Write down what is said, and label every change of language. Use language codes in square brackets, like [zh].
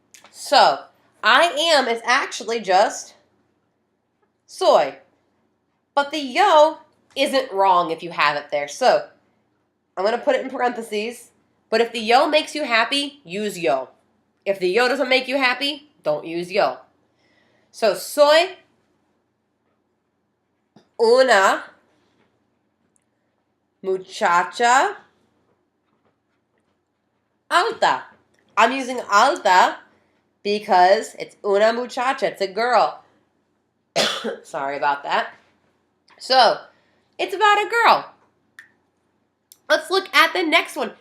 [en] So I am is actually just soy. But the yo isn't wrong if you have it there. So I'm going to put it in parentheses. But if the yo makes you happy, use yo. If the yo doesn't make you happy, don't use yo. [es] So soy una muchacha alta. [en] I'm using alta because it's una muchacha. It's a girl. Sorry about that. So, it's about a girl. Let's look at the next one.